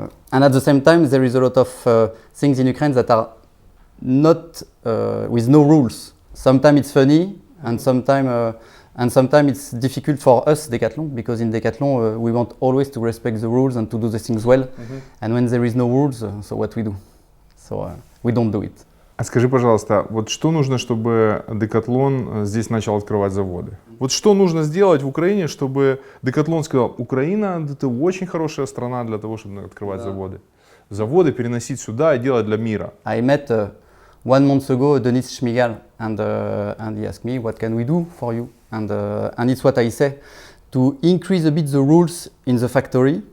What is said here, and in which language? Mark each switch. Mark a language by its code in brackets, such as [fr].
[en] And at the same time, there is a lot of things in Ukraine that are not with no rules. Sometimes it's funny, and sometimes it's difficult for us, Decathlon, because in Decathlon we want always to respect the rules and to do the things well. And when there is no rules, so what we do? So we don't do it. [ru] А скажи, пожалуйста, вот что нужно, чтобы Decathlon здесь начал открывать заводы? Вот что нужно сделать в Украине, чтобы Decathlon сказал: Украина — это очень хорошая страна для того, чтобы открывать заводы. Заводы переносить сюда и делать для мира. [en] I met 1 month ago Denis Schmigal, and he asked me, what can we do for you? And it's what I say, to increase a bit the rules in the factory.